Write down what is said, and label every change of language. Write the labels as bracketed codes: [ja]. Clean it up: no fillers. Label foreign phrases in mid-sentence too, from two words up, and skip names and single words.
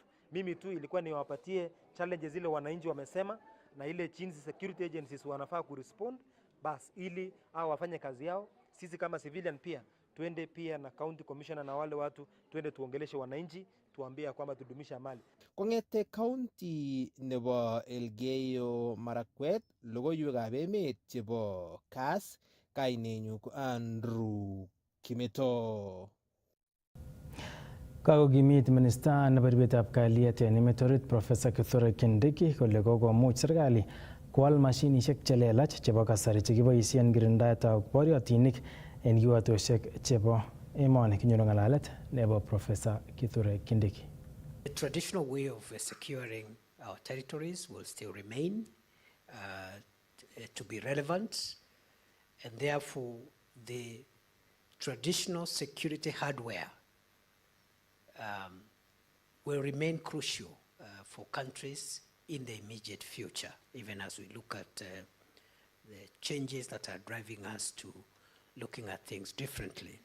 [sw] Mimi tu ilikuwa niwapatie challenges zile wananchi wamesema na ile jinsi [en] security agencies [sw] wanafaa kurespond, bas ili hao wafanye kazi yao. Sisi kama civilian pia tuende pia na [en] county commissioner [sw] na wale watu tuende tuongeleshe wananchi, tuambie kwamba tudumisha amani. [kln] Kongete county nebo Elgeyo Marakwet logoiwekab emet chebo Kass, kainenyu ko Andrew Kimeto. Kakokimit minista nebo ribetab kalyet en emet orit Professor Kithure Kindiki kole kokomuch serikali koal mashinishek chelelach chebo kasari chekiboisien kirindaetab boriotinik en kiwatoshek chebo emoni. Kinyoru ng'alalet nebo Professor Kithure Kindiki. [en] The traditional way of securing our territories will still remain to be relevant, and therefore the traditional security hardware will remain crucial for countries in the immediate future, even as we look at the changes that are driving us to looking at things differently.